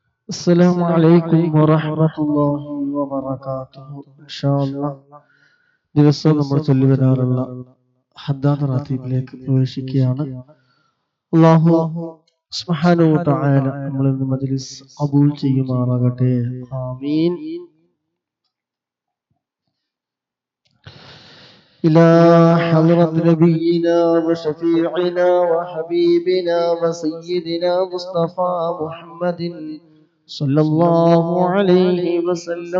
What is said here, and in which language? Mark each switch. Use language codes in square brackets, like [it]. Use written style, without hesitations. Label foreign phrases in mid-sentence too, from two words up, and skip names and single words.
[ar] السلام عليكم ورحمة الله وبركاته إن شاء الله [ml] ദിവസവും നമ്മൾ ചൊല്ലി വരാറുള്ള ഹദ്ദാദ് റാത്തീബിലേക്ക് പ്രവേശിക്കുകയാണ്. [ar] الله سبحانه وتعالى [ml] നമ്മളിൽ നിന്ന് മജ്ലിസ് ഖബൂൽ ചെയ്യുമാറാകട്ടെ. ആമീൻ. [ar] إلى حضرة نبينا وشفيعنا وحبيبنا وسيدنا مصطفى محمد صلى الله عليه وسلم.